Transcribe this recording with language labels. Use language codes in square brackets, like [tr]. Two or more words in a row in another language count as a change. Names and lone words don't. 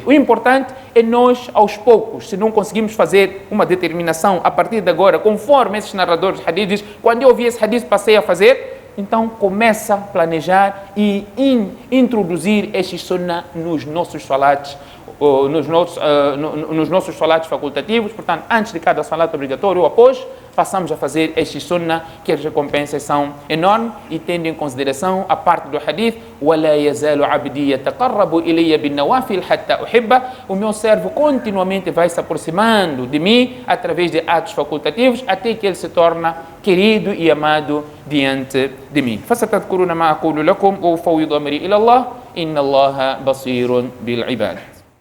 [pt] O importante é nós, aos poucos, se não conseguimos fazer uma determinação a partir de agora, conforme esses narradores de hadiths, quando eu ouvi esse hadith passei a fazer, então começa a planejar e introduzir esses sunnah nos nossos salats, nos nossos salatos facultativos. Portanto, antes de cada salato obrigatório ou após, passamos a fazer estes sunnah, que as recompensas são enormes, e tendo em consideração a parte do hadith, [ar] وَلَا يَزَالُ عَبْدِي يَتَقَرَّبُ إِلَيَّ بِالنَّوَافِلِ حَتَّى أُحِبَّهُ. [pt] O meu servo continuamente vai se aproximando de mim através de atos facultativos, até que ele se torna querido e amado diante de mim. [ar] فَسَتَذْكُرُونَ مَا أَقُولُ لَكُمْ وَأُفَوِّضُ أَمْرِي إِلَى اللَّهِ إن الله بصير بالعباد.